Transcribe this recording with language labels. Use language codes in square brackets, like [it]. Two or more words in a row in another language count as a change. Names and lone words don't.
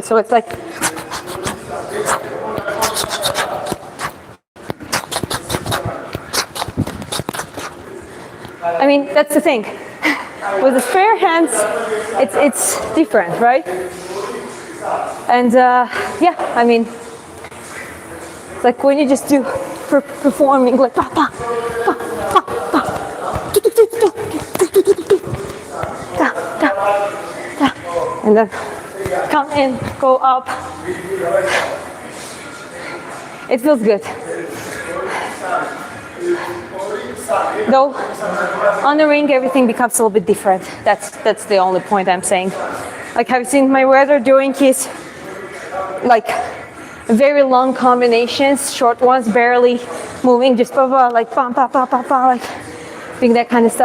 [en] So it's like, I mean, that's the thing. With the spare hands, it's different, right? And yeah, I mean, it's like when you just do performing like pa, pa, pa, pa, pa, da, da, da, and then come in, go up. It feels good. Though on the ring everything becomes a little bit different. That's the only point I'm saying. Like, have you seen my brother doing his like very long combinations, short ones, barely moving, just like pam pa pa pa pa, like doing that kind of stuff.